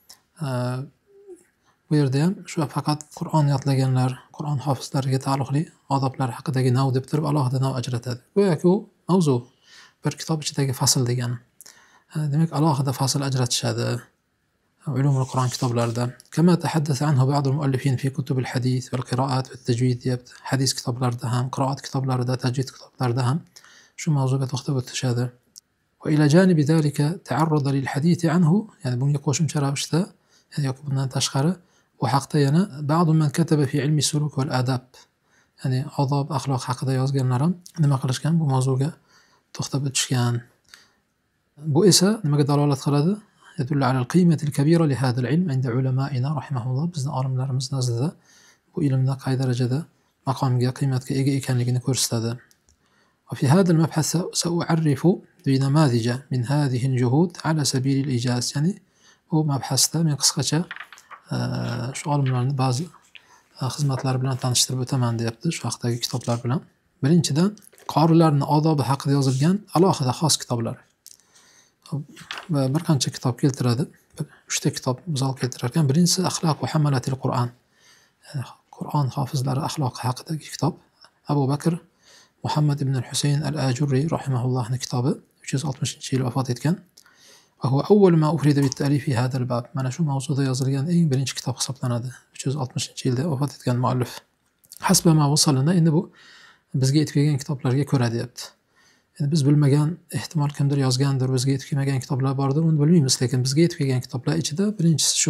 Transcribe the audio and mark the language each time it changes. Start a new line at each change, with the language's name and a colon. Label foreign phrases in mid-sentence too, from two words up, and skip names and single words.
Uzbek: Bu yerda ham shu faqat Qur'on yodlaganlar, Qur'on hofizlariga taalluqli odoblar haqidagi nav deb turib alohida nav ajratadi. Go'yoki u mavzu bir kitob ichidagi fasl degani. Demak, alohida fasl ajratishadi
Arabic: علوم القرآن
Uzbek: kitoblarida.
Arabic: كما تحدث عنه بعض المؤلفين في كتب الحديث والقراءات والتجويد.
Uzbek: Hadis kitoblarida ham, qiroat kitoblarida, tajvid kitoblarida ham shu mavzuga to'xtab o'tishadi.
Arabic: وإلى جانب ذلك تعرض للحديث عنه,
Uzbek: ya'ni bunga qo'shimcha ravishda yoki bundan tashqari bu haqda yana
Arabic: بعض من كتب في علم السلوك والأدب,
Uzbek: ya'ni odob, axloq haqida yozganlar ham nima qilishgan, bu mavzuga to'xtab o'tishgan. Bu esa nimaga dalolat qiladi?
Arabic: يدل على القيمة الكبيرة لهذا العلم عند علمائنا رحمه الله.
Uzbek: Bizning olimlarimiz nazdida bu ilmda qay darajada maqomga, qiymatga ega ekanligini ko'rsatadi.
Arabic: وفي هذا المبحث سأعرف بنماذج من هذه الجهود على سبيل الإيجاز.
Uzbek: Yani bu mabhasda men qisqacha shu olimlarning ba'zi xizmatlari bilan tanishtirib o'taman deyapti, shu haqdagi kitoblar bilan. Birinchidan, qorilarning odobi haqida yozilgan alohida xos kitoblar. Bir qancha kitob keltiradi. 3 ta kitob misol keltirar ekan. Birinchisi Axloq va hamalatil Qur'on. Qur'on hofizlari axloqi haqidagi kitob. Abu Bakr Muhammad ibn al-Husayn al-Ajurri rahimahullohning kitobi, 360-yil vafot etgan.
Arabic: وهو أول ما أفرد بالتأليف في هذا الباب.
Uzbek: Mana shu mavzuda yozilgan eng birinchi kitob hisoblanadi. 360-yilda vafot etgan muallif.
Arabic: حسب ما وصلنا,
Uzbek: endi bu bizga yetib kelgan kitoblarga ko'ra deyapti. Endi biz bilmagan, ehtimol kimdir yozgandir, bizga yetib kelmagan kitoblar bordir, uni bilmaymiz, lekin bizga yetib kelgan kitoblar ichida birinchisi shu.